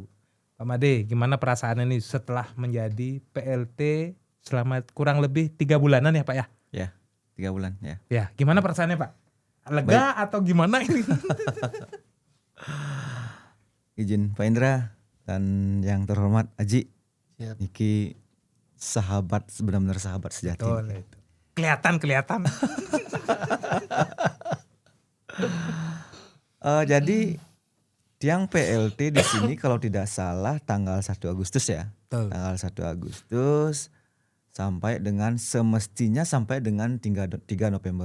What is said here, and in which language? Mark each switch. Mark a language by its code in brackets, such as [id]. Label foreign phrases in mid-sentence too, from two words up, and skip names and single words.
[id] Pak Made, gimana perasaan ini setelah menjadi PLT selama kurang lebih 3 bulanan ya Pak ya? Ya, 3 bulan ya. Ya, gimana perasaannya Pak? Lega atau gimana ini? Izin Pak Indra dan yang terhormat Aji. Siap. Niki sahabat, benar-benar sahabat sejati. Betul itu. Kelihatan. Jadi tiang PLT di sini kalau tidak salah tanggal 1 Agustus ya. Betul. Tanggal 1 Agustus sampai dengan semestinya sampai dengan 3 November.